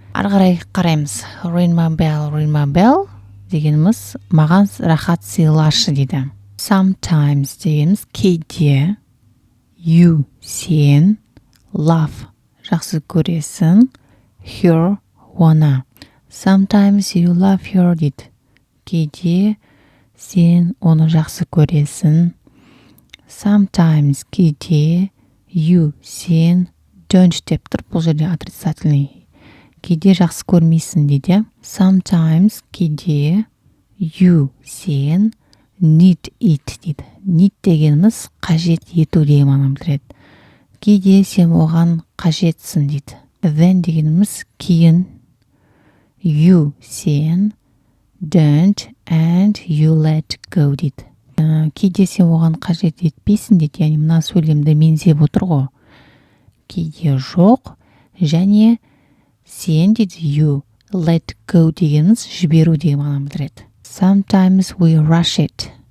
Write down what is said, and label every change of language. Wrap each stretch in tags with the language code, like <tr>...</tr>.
<kk>Ары қарай қараймыз.</kk> <en>Ring my bell</en> <kk>дегеніміз маған рахат сыйлашы дейді.</kk> <en>Sometimes</en> <kk>дегеніміз кейде,</kk> <en>you</en> <kk>сен,</kk> <en>love</en> <kk>жақсы көресің,</kk> <en>her</en> <kk>оны.</kk> <en>Sometimes you love her</en> <kk>дейді. Кейде сен оны жақсы көресің.</kk> <en>Sometimes</en> <kk>кейде</kk> <en>you</en> <kk>сен</kk> <en>don't</en> <kk>деп тұр, бұл жерде</kk> <ru>отрицательный.</ru> <kk>Кейде жақсы көрмейсің дейді.</kk> <en>Sometimes</en> <kk>кейде</kk> <en>you</en> <kk>сен</kk> <en>need it</en> <kk>дейді. Need дегеніміз қажет ету деген мағынаны білдіреді. Кейде сен оған қажетсің дейді. Then дегеніміз кейін.</kk> <en>You</en> <kk>сен</kk> <en>don't and you let go</en> <kk>дейді. Кейде сен оған қажет етпейсің дейді, яғни мына сөйлемді меңзеп отыр ғой. Кейде жоқ, және сен дейді</kk> <en>you let go</en> <kk>дегеніміз жіберу деген мағынаны білдіреді.</kk> <en>Sometimes we rush it.</en>